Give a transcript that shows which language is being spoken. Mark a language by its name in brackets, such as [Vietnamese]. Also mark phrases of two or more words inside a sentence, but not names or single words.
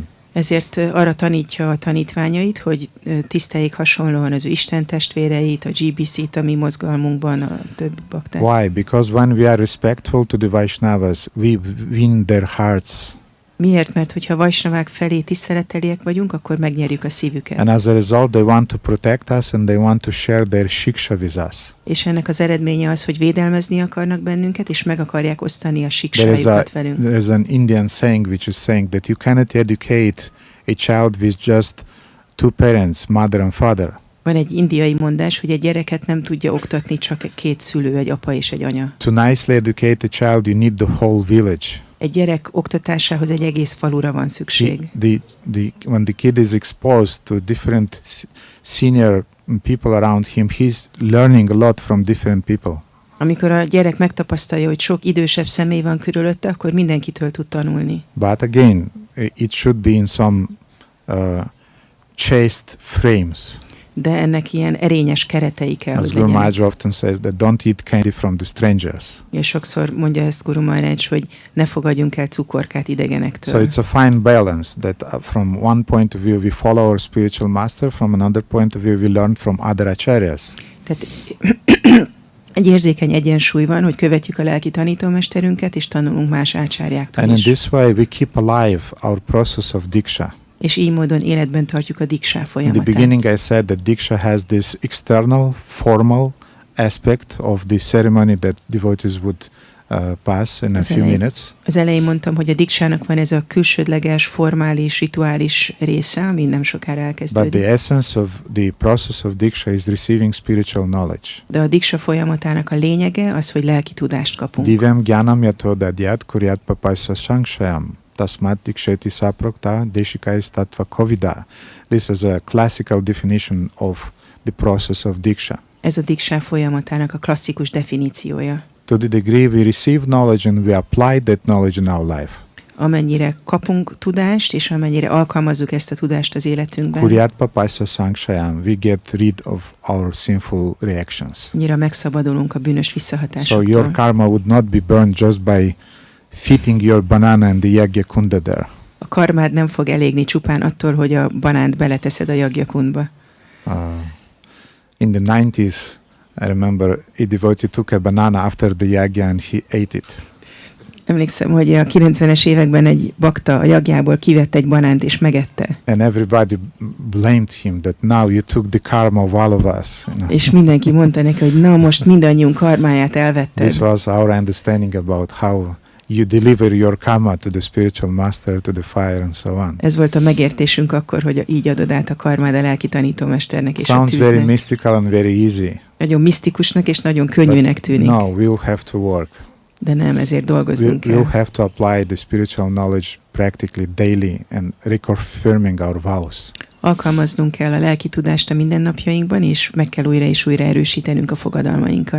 [Hungarian] Ezért arra tanítja a tanítványait, hogy tiszteljék hasonlóan az ő Isten testvéreit, a GBC-t, a mi mozgalmunkban, a többi baktát. [English] Why? Because when we are respectful to the Vaishnavas, we win their hearts. [Hungarian] Miért? Mert hogyha vajsnavák felé tiszteleteliek vagyunk, akkor megnyerjük a szívüket. [English] And as a result, they want to protect us and they want to share their shiksha with us. [Hungarian] És ennek az eredménye az, hogy védelmezni akarnak bennünket, és meg akarják osztani a siksájukat velünk. [English] There is an Indian saying which is saying that you cannot educate a child with just two parents, mother and father. [Hungarian] Van egy indiai mondás, hogy egy gyereket nem tudja oktatni csak két szülő, egy apa és egy anya. [English] To nicely educate a child, you need the whole village. [Hungarian] Egy gyerek oktatásához egy egész falura van szükség. [English] When the kid is exposed to different senior people around him, he's learning a lot from different people. [Hungarian] Amikor a gyerek megtapasztalja, hogy sok idősebb személy van körülötte, akkor mindenkitől tud tanulni. [English] But again, it should be in some chaste frames. [Hungarian] De ennek ilyen erényes keretei kell, [English] As [Hungarian] hogy [English] Guru [Hungarian] legyenek. [English] Maharaj often says that don't eat candy from the strangers. [Hungarian] És sokszor mondja ezt Guru Maharaj, hogy ne fogadjunk el cukorkát idegenektől. [English] So it's a fine balance that from one point of view we follow our spiritual master, from another point of view we learn from other acharyas. [Hungarian] Tehát egy érzékeny egyensúly van, hogy követjük a lelki tanítómesterünket, és tanulunk más ácsárjáktól [English] And in [Hungarian] is. [English] this way we keep alive our process of diksha. [Hungarian] És így módon életben tartjuk a diksá [English] In the [Hungarian] folyamatát. [English] beginning I said that diksha has this external, formal aspect of the ceremony that devotees would pass in a few minutes. [Hungarian] Az elején mondtam, hogy a diksának van ez a külsődleges, formális, rituális része, ami nem sokára [English] But [Hungarian] elkezdődik. [English] the essence of the process of diksha is receiving spiritual knowledge. [Hungarian] De a diksa folyamatának a lényege az, hogy lelki tudást kapunk. [Sanskrit] दिव्यं ज्ञानं यतो दद्यात् कुर्यात् पापस्य संक्षयम्. तस्मात् दीक्षेति सा प्रोक्ता देशिकैस् तत्त्व कोविदाः. [English] This is a classical definition of the process of diksha. [Hungarian] Ez a diksá folyamatának a klasszikus definíciója. [English] To the degree we receive knowledge and we apply that knowledge in our life. [Hungarian] Amennyire kapunk tudást, és amennyire alkalmazzuk ezt a tudást az életünkben, [Sanskrit] कुर्यात् पापस्य संक्षयम्. [English] We get rid of our sinful reactions. [Hungarian] annyira megszabadulunk a bűnös [English] So [Hungarian] visszahatásoktól. [English] your karma would not be burned just by fitting your banana in the [Sanskrit] yagya kunda [English] there. [Hungarian] A karmád nem fog elégni csupán attól, hogy a banánt beleteszed a jagyakundba. [English] In the 90s, I remember a devotee took a banana after the yagya and he ate it. [Hungarian] Emlékszem, hogy a 90-es években egy bakta a jagjából kivett egy banánt és megette. [English] And everybody blamed him that now you took the karma of all of us. You know. [Hungarian] És mindenki mondta neki, hogy na most mindannyiunk karmáját elvetted. [English] This was our understanding about how you deliver your karma to the spiritual master, to the fire and so on. [Hungarian] Ez volt a megértésünk akkor, hogy így adod át a karmád a lelki tanítómesternek és a [English] Sounds very [Hungarian] tűznek. [English] mystical and very easy. [Hungarian] Nagyon misztikusnak és nagyon könnyűnek tűnik. [English] No, we'll have to work. [Hungarian] De nem, ezért dolgoznunk [English] We'll [Hungarian] kell. [English] have to apply the spiritual knowledge practically daily and reconfirming our vows. [Hungarian] Alkalmaznunk kell a lelki tudást a mindennapjainkban, és meg kell újra és újra erősítenünk a fogadalmainkat.